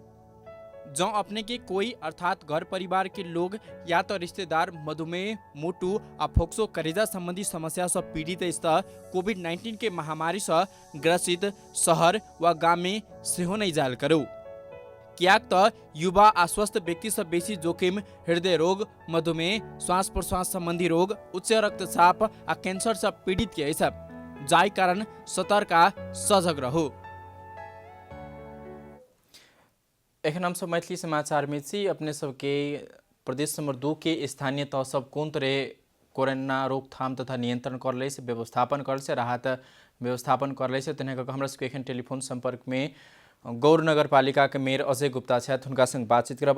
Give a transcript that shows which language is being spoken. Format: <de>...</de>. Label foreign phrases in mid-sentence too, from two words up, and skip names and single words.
<mai>जँ अपने के कोई अर्थात घर परिवार के लोग या तो रिश्तेदार मधुमेह, मोटू आ फोक्सो करेजा संबंधी समस्या से पीड़ित अछि त कोविड-19 के महामारी से ग्रसित शहर वा गाम में सेहो नहीं जायल करू। कियाक त युवा आ स्वस्थ व्यक्ति से बेसी जोखिम हृदय रोग, मधुमेह, श्वास प्रश्वास संबंधी रोग, उच्च रक्तचाप आ कैंसर से पीड़ित के अछि, जाहि कारण सतर्क आ सजग रहू। एखन हम सब मैथिली समाचार में छी। अपने सबके प्रदेश नंबर 2 के स्थानीय तह सब कोन तरह कोरोना रोकथाम तथा नियंत्रण कर ले से व्यवस्थापन कर से राहत व्यवस्थापन कर ले से तेना कऽ हमरा सबके एखन टेलीफोन संपर्क में गौर नगर पालिका के मेयर अजय गुप्ता छथि, हुनका संग बातचीत करब।</mai>